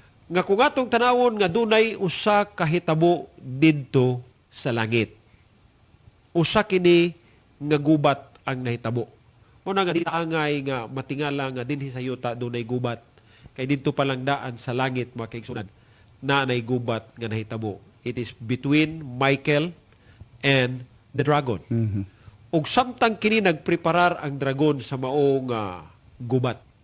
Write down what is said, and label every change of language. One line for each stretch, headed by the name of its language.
Cebuano: Nga kung atong tanawon nga dunay usa ka hitabo didto sa langit. Usa kini nga gubat ang nahitabo. Muna nga ditaangay nga matingala nga dinhi sa yuta dunay gubat. Kay didto pa lang daan sa langit mga kaigsuunan na nay gubat nga nahitabo.
English: It is between Michael and the dragon.
Cebuano: Ug samtang kini nagpreparar ang dragon sa maong gubat.